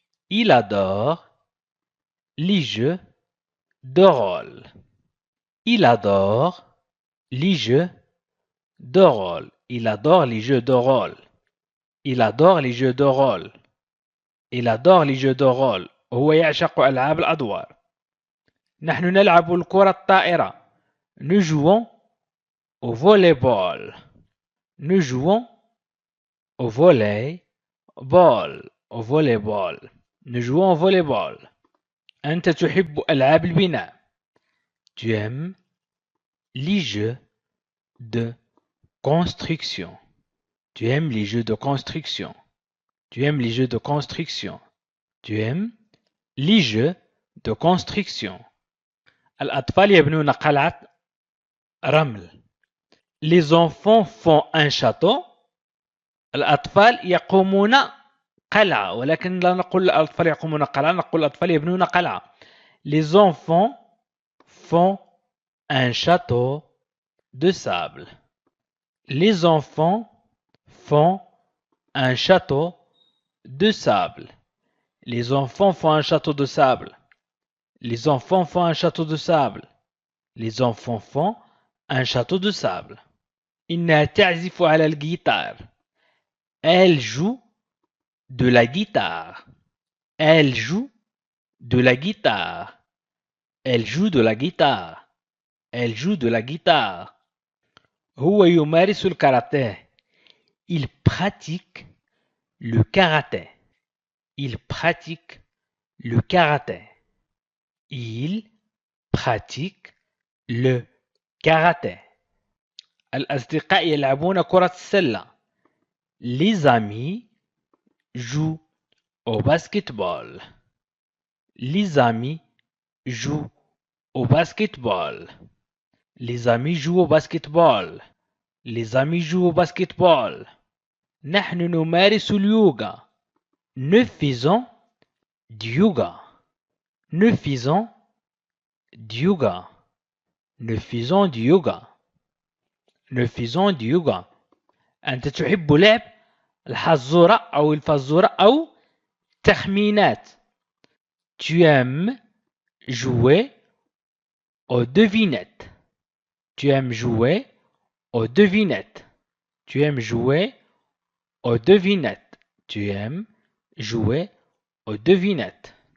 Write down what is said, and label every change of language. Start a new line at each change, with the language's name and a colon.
French: Il adore les jeux de rôle. Il adore les jeux de rôle. Il adore les jeux de rôle. Il adore les jeux de rôle. Il adore les jeux de rôle.
Arabic: هو يعشق ألعاب الأدوار. نحن نلعب الكرة الطائرة.
French: Nous jouons au volleyball. Nous jouons au volleyball. Au volleyball. Nous jouons au volleyball.
Arabic: أنت تحب ألعاب البناء.
French: Tu aimes les jeux de construction. Tu aimes les jeux de construction. Tu aimes les jeux de construction. Tu aimes les jeux de construction.
Arabic: الأطفال يبنون قلعة رمل.
French: Les enfants font un château.
Arabic: الأطفال يقومون قلعة ولكن لا نقول الأطفال يقومون قلعة نقول الأطفال يبنون قلعة.
French: Les enfants font un château de sable. Les enfants font un château de sable. Les enfants font un château de sable. Les enfants font un château de sable. Les enfants font un château de sable.
Arabic: إنها تعزف على الجيتار.
French: Elle joue de la guitare. Elle joue de la guitare. Elle joue de la guitare. Elle joue de la guitare.
Arabic: هو يمارس الكاراتيه.
French: Il pratique le karaté. Il pratique le karaté. Il pratique le karaté.
Arabic: الأصدقاء يلعبون كرة السلة.
French: Les amis jouent au basketball. Les amis jouent au basketball. Les amis jouent au basketball. Les amis jouent au basketball.
Arabic: نحن نمارس اليوغا.
French: Nous faisons du yoga. Nous faisons du yoga. Nous faisons du yoga. Nous faisons du yoga.
Arabic: أنت تحب لعب الحزورة أو الفزورة أو تخمينات.
French: Tu aimes jouer aux devinettes. Tu aimes jouer aux devinettes. Tu aimes jouer aux devinettes. Tu aimes jouer aux devinettes.